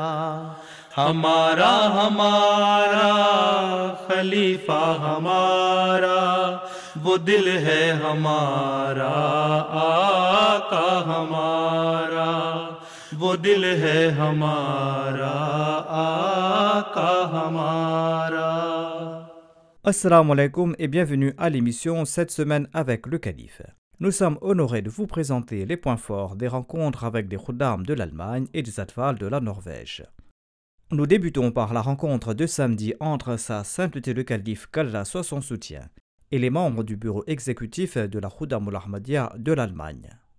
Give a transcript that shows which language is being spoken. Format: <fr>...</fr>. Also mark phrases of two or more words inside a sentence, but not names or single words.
<ur>ہمارا ہمارا خلیفہ ہمارا، وہ دل ہے ہمارا آقا ہمارا، وہ دل ہے ہمارا آقا ہمارا۔</ur> <ar>السلام عليكم</ar> <fr>et bienvenue à l'émission cette semaine avec le Calife. Nous sommes honorés de vous présenter les points forts des rencontres avec des khuddam de l'Allemagne et des atfal de la Norvège. Nous débutons par la rencontre de samedi entre Sa Sainteté le Calife, qu'Allah soit son soutien, et les membres du bureau exécutif de la Khuddam al-Ahmadiyya de l'Allemagne.</fr>